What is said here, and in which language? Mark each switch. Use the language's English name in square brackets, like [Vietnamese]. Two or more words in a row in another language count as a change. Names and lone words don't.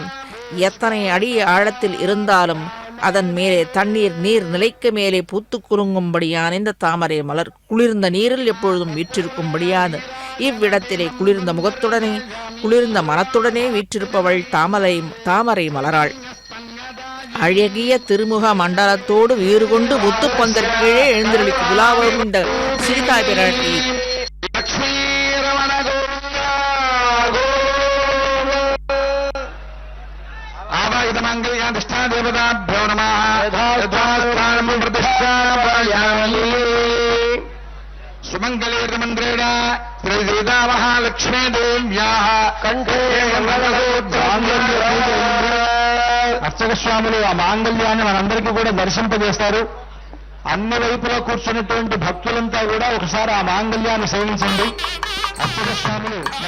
[Tamil] எத்தனை அடி ஆழத்தில் இருந்தாலும் அதன் மேலே நீர் நிலைக்கு மேலே பூத்து குலுங்கும்படியான இந்த தாமரை மலர் குளிர்ந்த நீரில் எப்பொழுதும் வீற்றிருக்கும்படியான இவ்விடத்திலே குளிர்ந்த முகத்துடனே குளிர்ந்த மனத்துடனே வீற்றிருப்பவள் தாமரை மலராள். அழகிய திருமுக மண்டலத்தோடு வீறு கொண்டு முத்துப்பந்தற்கீழே எழுந்திருளிக்கு உலாவரும் இந்த சீதா பிராட்டி [Sanskrit] देवताभ्यो सुमंगलेर्मंत्रेण श्री सीता महालक्ष्मी देव्याः कंठे [Telugu] అర్చక స్వాములు ఆ మాంగళ్యాన్ని మనందరికీ కూడా దర్శింపజేస్తారు. అన్ని వైపులా కూర్చున్నటువంటి భక్తులంతా కూడా ఒకసారి ఆ మాంగళ్యాన్ని సేవించండి. అర్చక స్వాములు